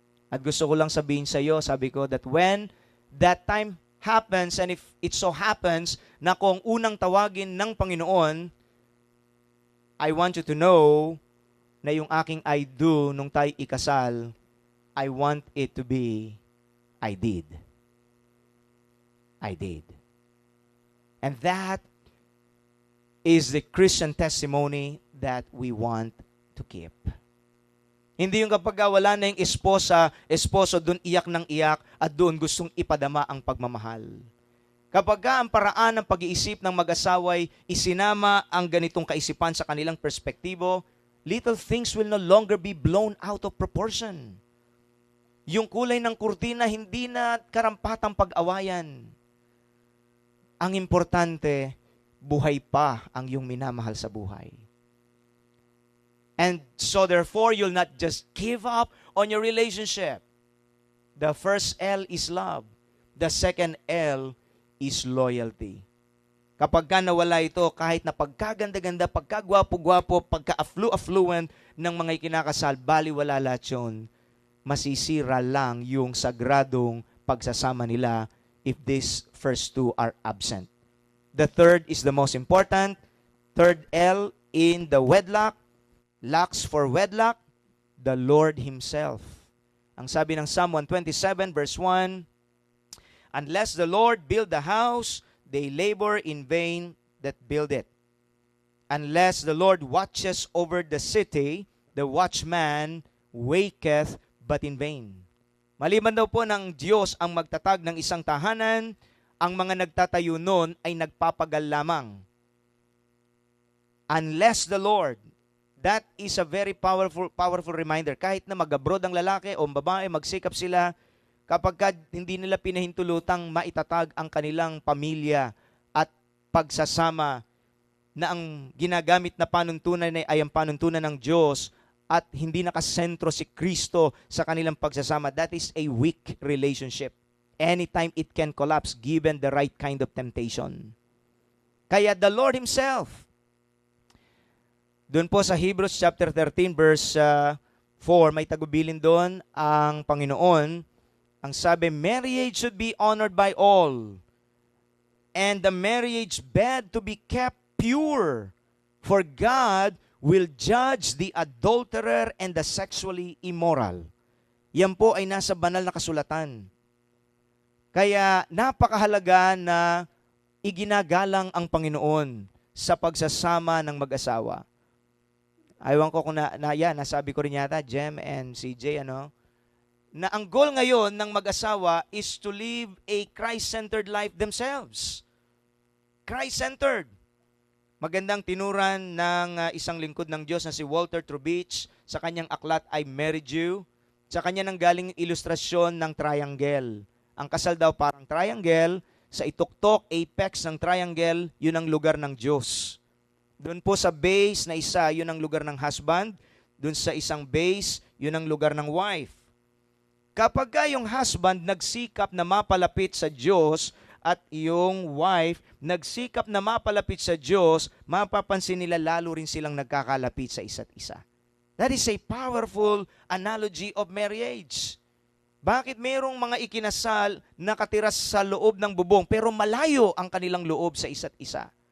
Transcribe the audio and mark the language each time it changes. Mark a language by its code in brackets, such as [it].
[tl] At gusto ko lang sabihin sa iyo, sabi ko, that when that time happens, and if it so happens na kung unang tawagin ng Panginoon, I want you to know na yung aking I do nung tayo ikasal, I want it to be I did. I did. [en] And that is the Christian testimony that we want to keep. [tl] Hindi yung kapag wala na yung esposo doon iyak ng iyak at doon gustong ipadama ang pagmamahal. Kapag ang paraan ng pag-iisip ng mag-asaway isinama ang ganitong kaisipan sa kanilang perspektibo, little things will no longer be blown out of proportion. Yung kulay ng kurtina hindi na karampatang pag-awayan. Ang importante, buhay pa ang iyong minamahal sa buhay. [en] And so therefore, you'll not just give up on your relationship. The first L is love. The second L is loyalty. [tl] Kapag ka nawala ito, kahit na pagkaganda-ganda, pagkagwapo-gwapo, pagka-affluent ng mga ikinakasal, baliwala lahat yun. Masisira lang yung sagradong pagsasama nila if these first two are absent. [en] The third is the most important. Third L in the wedlock, lacks for wedlock, the Lord Himself. Ang sabi ng Psalm 127 verse 1, unless the Lord build the house, they labor in vain that build it. Unless the Lord watches over the city, the watchman waketh but in vain. [tl] Maliban daw po ng Diyos ang magtatag ng isang tahanan, ang mga nagtatayo nun ay nagpapagal lamang. [en] Unless the Lord, that is a very powerful reminder. [tl] Kahit na mag-abroad ang lalaki o babae, magsikap sila, kapag hindi nila pinahintulutang maitatag ang kanilang pamilya at pagsasama na ang ginagamit na panuntunan ay ang panuntunan ng Diyos at hindi nakasentro si Kristo sa kanilang pagsasama, that is a weak relationship. [en] Anytime it can collapse given the right kind of temptation. [tl] Kaya the Lord Himself, doon po sa Hebrews chapter 13 verse 4, may tagubilin doon ang Panginoon. [en] Ang sabi, marriage should be honored by all, and the marriage bed to be kept pure, for God will judge the adulterer and the sexually immoral. [tl] Yan po ay nasa banal na kasulatan. Kaya napakahalaga na iginagalang ang Panginoon sa pagsasama ng mag-asawa. Aywan ko kung nasabi ko rin yata, Jem and CJ, na ang goal ngayon ng mag-asawa is to live a Christ-centered life themselves. Christ-centered. Magandang tinuran ng isang lingkod ng Diyos na si Walter Trubich sa kanyang aklat, I Married You. Sa kanya nang galing ilustrasyon ng triangle. Ang kasal daw parang triangle, sa ituktok, apex ng triangle, yun ang lugar ng Diyos. Doon po sa base na isa, yun ang lugar ng husband. Doon sa isang base, yun ang lugar ng wife. Kapag yung husband nagsikap na mapalapit sa Diyos at yung wife nagsikap na mapalapit sa Diyos, mapapansin nila lalo rin silang nagkakalapit sa isa't isa. [en] That is a powerful analogy of marriage. [tl] Bakit mayroong mga ikinasal nakatira sa loob ng bubong pero malayo ang kanilang loob sa isa't isa?